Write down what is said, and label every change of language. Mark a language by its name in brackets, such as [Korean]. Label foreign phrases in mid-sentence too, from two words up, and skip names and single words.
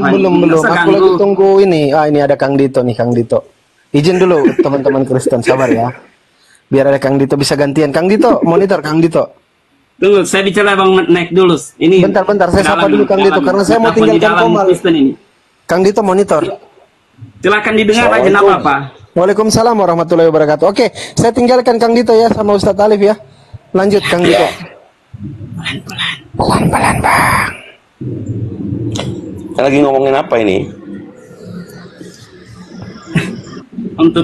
[Indonesian] Belum. Nggak usah Aku lagi ganggu. tunggu ini. Ini ada Kang Dito nih, Kang Dito. Izin dulu teman-teman Kristen, sabar ya. Biar ada Kang Dito bisa gantian. Kang Dito, monitor Kang Dito. Tunggu, saya bicara Bang Naik dulu. Ini Bentar, saya sapa dulu Kang Dito, karena saya mau telepon di tinggalkan dalam Komal. Kristen ini. Kang Dito monitor. Silakan didengar aja, nggak apa-apa. [Arabic] وعليكم السلام ورحمة الله وبركاته. [Indonesian] Oke, saya tinggalkan Kang Dito ya sama Ustadz Alif ya. Lanjut Kang Dito. Pelan-pelan, Bang. lagi ngomongin apa ini? Untuk